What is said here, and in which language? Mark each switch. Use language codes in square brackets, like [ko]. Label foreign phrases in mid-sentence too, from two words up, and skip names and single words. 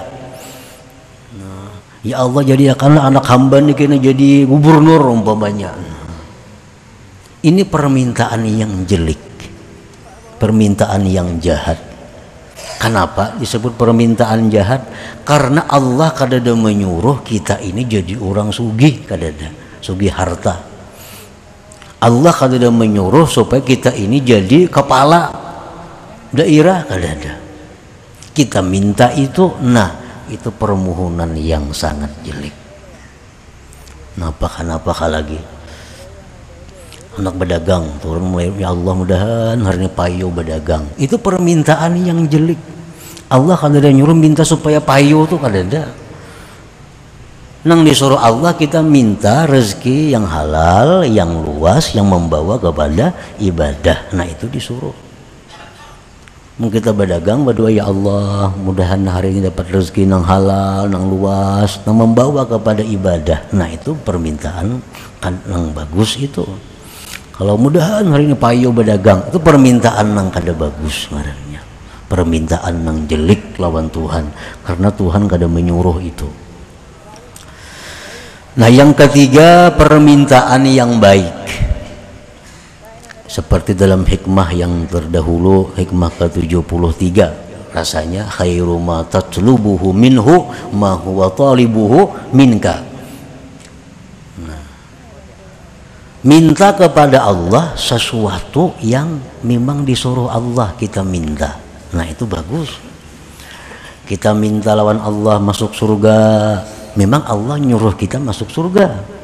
[id] Nah, ya Allah, jadikanlah anak hamba ini kena jadi gubernur umpamanya. Ini permintaan yang jelek, permintaan yang jahat. Kenapa disebut permintaan jahat? Karena Allah kadada menyuruh kita ini jadi orang sugih, kadada sugih harta. Allah kadada menyuruh supaya kita ini jadi kepala daerah, kadada. Kita minta itu, nah itu permohonan yang sangat jelek. Kenapa lagi? Anak berdagang, turun mulai, ya Allah mudahan hari ini payu berdagang. Itu permintaan yang jelek. Allah kalau ada nyuruh minta supaya payu tuh [bjn] kada ada. [id] Nang disuruh Allah kita minta rezeki yang halal, yang luas, yang membawa kepada ibadah. Nah itu disuruh. Mungkin kita berdagang berdoa, ya Allah mudahan hari ini dapat rezeki yang halal, yang luas, yang membawa kepada ibadah. Nah itu permintaan kan yang bagus itu. Kalau mudahan hari ini payo berdagang, itu permintaan [bjn] nang kada bagus ngarannya. [id] Permintaan [bjn] nang jelik lawan Tuhan, [id] karena Tuhan [bjn] kada menyuruh [id] itu. Nah, yang ketiga, permintaan yang baik. Seperti dalam hikmah yang terdahulu, hikmah ke-73, rasanya [ar] خير ما تطلبه منه ما هو طالبه منك. [id] Nah, minta kepada Allah sesuatu yang memang disuruh Allah kita minta. Nah, itu bagus. Kita minta lawan Allah masuk surga, memang Allah nyuruh kita masuk surga.